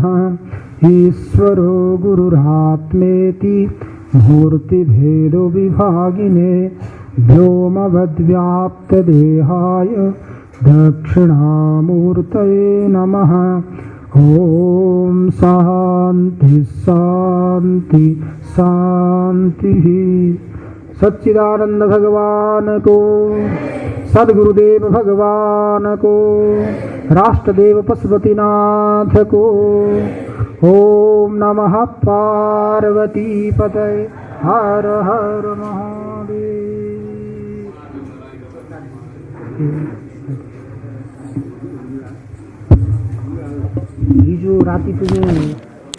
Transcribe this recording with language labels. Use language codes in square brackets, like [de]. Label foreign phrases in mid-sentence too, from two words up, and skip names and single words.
[sa] ईश्वरो गुरुरात्मेति मूर्तिभेदो विभागिने व्योमवद्व्याप्तदेहाय दक्षिणामूर्तये नमः। ओम शांति शांति शांति। [ne] सच्चिदानंद भगवान को, सद्गुरुदेव भगवान को, राष्ट्रदेव पशुपतिनाथ को। [sa] ओम नमः पार्वती पतये। हर हर महादेव। [ne] हिजो राति पनि